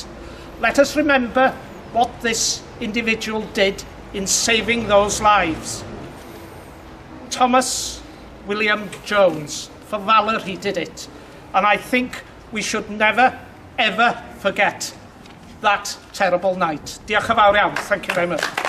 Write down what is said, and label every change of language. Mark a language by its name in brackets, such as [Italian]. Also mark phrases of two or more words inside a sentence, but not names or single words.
[English] Let us remember what this individual did in saving those lives. Thomas William Jones, for valour he did it, and I think we should never ever forget that terrible night. [Welsh] Diolch yn fawr iawn. [English] Thank you very much.